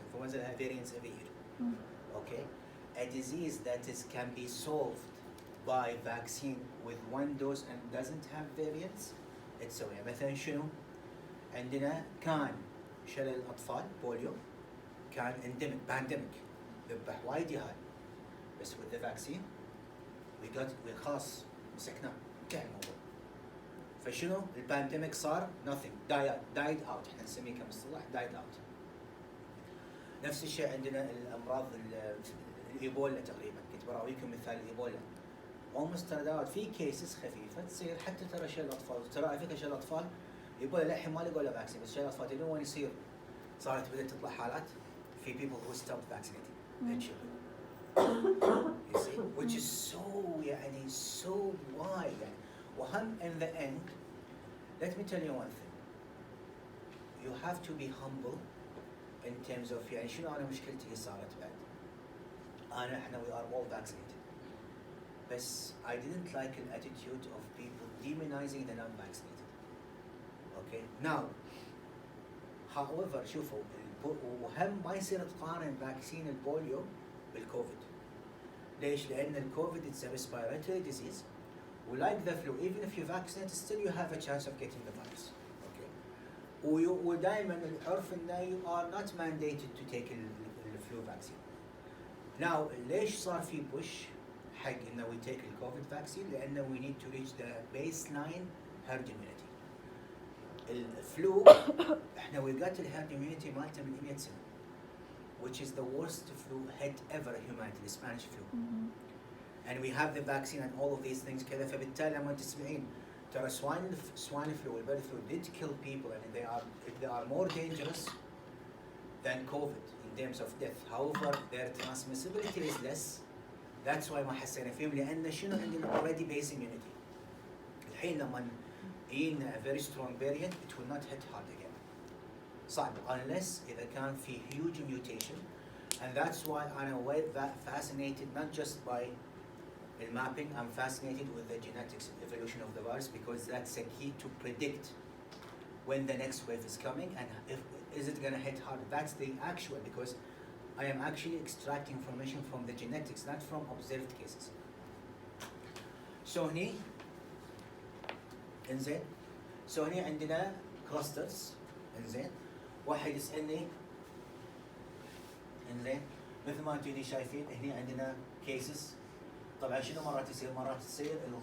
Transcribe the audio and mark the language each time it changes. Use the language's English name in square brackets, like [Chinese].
[Arabic] الانفلونزا لها [English] variants every year. Okay? A disease that can be solved by vaccine with one dose and doesn't have variants [Arabic] تسويها. مثلا شنو؟ عندنا كان شلل الاطفال بوليو كان endemic pandemic ذبح وايد يهال بس [English] with the vaccine we [Arabic] خلاص مسكناه انتهى الموضوع. فشنو؟ البانديميك صار nothing died out احنا نسميه كمصطلح died out. نفس الشيء عندنا الامراض الايبولا تقريبا كنت براويكم مثال الايبولا almost turned out في كيسز خفيفه تصير حتى ترى شلل الاطفال ترى على فكره شلل الاطفال ايبولا للحين ما لقوا له فاكسين بس شلل الاطفال تدرون وين يصير؟ صارت بدات تطلع حالات في [English] people who stopped vaccinating their children. You see, which is so يعني so wide يعني وهم in the end let me tell you one thing you have to be humble in terms of [Arabic] يعني شنو انا مشكلتي هي صارت بعد احنا [English] we are all vaccinated بس I didn't like the attitude of people demonizing the non-vaccinated. Okay now however [Arabic] شوفوا وهم ما يصير تقارن فاكسين البوليو بالكوفيد. ليش؟ لأن الكوفيد [English] it's a respiratory disease like the flu even if you vaccinate still you have a chance of getting the virus. Okay [Arabic] ودائما العرف إنه [English] you are not mandated to take the flu vaccine. Now [Arabic] ليش صار في [English] push حق إنه we take the COVID vaccine؟ لأنه we need to reach the baseline herd immunity. [Arabic] الفلو احنا [English] we got the herd immunity [Arabic] مالته من 100 سنة [English] which is the worst flu hit ever humanity the Spanish flu. And we have the vaccine and all of these things [Arabic] كذا فبالتالي لما تسمعين ترى [English] swine flu والبird flu did kill people and they are more dangerous than COVID in terms of death. However their transmissibility is less. That's why [Arabic] ما حسينا فيهم لأن شنو عندنا [English] already base immunity. [Arabic] الحين لما يجينا [English] a very strong variant it will not hit hard again. صعب unless [Arabic] إذا كان في [English] huge mutation and that's why I'm fascinated not just by the mapping, I'm fascinated with the genetics evolution of the virus because that's a key to predict when the next wave is coming and is it going to hit hard. That's the actual because I am actually extracting information from the genetics not from observed cases. [Arabic] So هني انزين so هني عندنا clusters انزين واحد يسألني انزين مثل ما انتم شايفين هني عندنا cases طبعا شنو مرات تصير